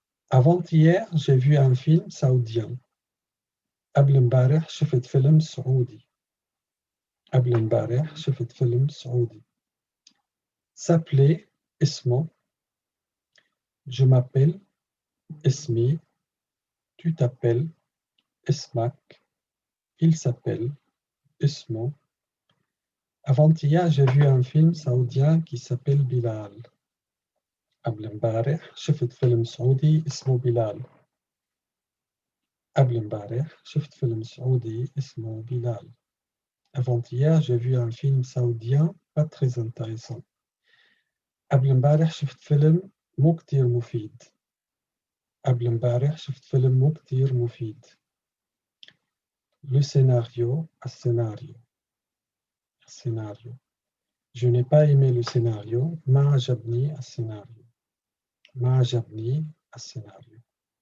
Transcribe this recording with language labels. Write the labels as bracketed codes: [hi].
[fr] avant-hier j'ai vu un film saoudien [ar] قبل امبارح شفت فيلم سعودي [fr] قبل امبارح شفت فيلم سعودي s'appeler [ar] اسمه [fr] je m'appelle [ar] اسمي [fr] tu t'appelles [ar] اسمك [fr] il s'appelle [ar] اسمه. [fr] Avant-hier, j'ai vu un film saoudien qui s'appelle Bilal. [ar] قبل امبارح شفت فيلم سعودي اسمه بلال. قبل امبارح شفت فيلم سعودي اسمه بلال. [fr] Avant-hier, j'ai vu un film saoudien pas très intéressant. [ar] قبل امبارح شفت فيلم مو كتير مفيد. قبل امبارح شفت فيلم مو كتير مفيد. [fr] Le scénario, [ar] السيناريو. السيناريو. [fr] Je n'ai pas aimé le scénario. [ar] ما عجبني السيناريو. [fr] ما عجبني السيناريو.